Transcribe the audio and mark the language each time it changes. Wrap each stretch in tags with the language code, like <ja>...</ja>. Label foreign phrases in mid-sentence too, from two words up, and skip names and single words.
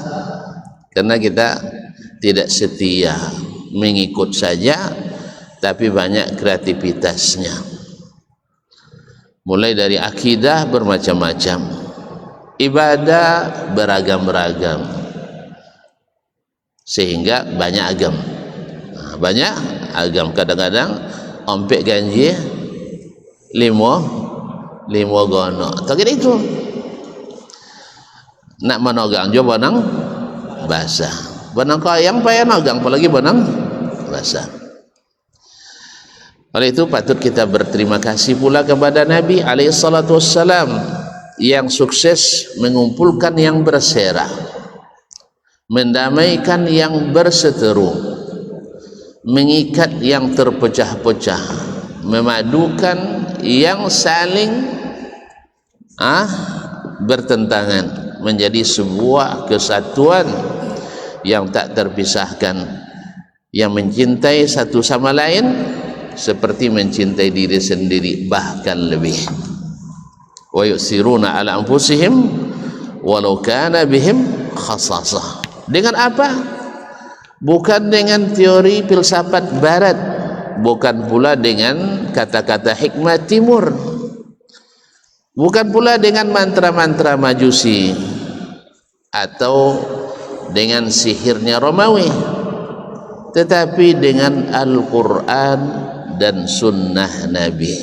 <id>Karena kita tidak setia, mengikut saja, tapi banyak kreativitasnya. Mulai dari akidah bermacam-macam, ibadah beragam-ragam, sehingga banyak agam. banyak agam.</id> <min>Kadang-kadang ompek ganji limo gono tak kira itu nak menogang jo benang basah, benang yang payah nogang apalagi benang basah.</min> <id>Oleh itu patut kita berterima kasih pula kepada Nabi SAW yang sukses mengumpulkan yang bersera, mendamaikan yang berseteru, mengikat yang terpecah-pecah, memadukan yang saling bertentangan menjadi sebuah kesatuan yang tak terpisahkan, yang mencintai satu sama lain seperti mencintai diri sendiri, bahkan lebih.</id> <ar>وَيُؤْثِرُونَ عَلَىٰ أَنفُسِهِمْ وَلَوْ كَانَ بِهِمْ خَصَاصَةٌ.</ar> <id>Dengan apa? Bukan dengan teori filsafat barat, bukan pula dengan kata-kata hikmah timur, bukan pula dengan mantra-mantra majusi atau dengan sihirnya Romawi, tetapi dengan Al-Quran dan Sunnah Nabi.</id>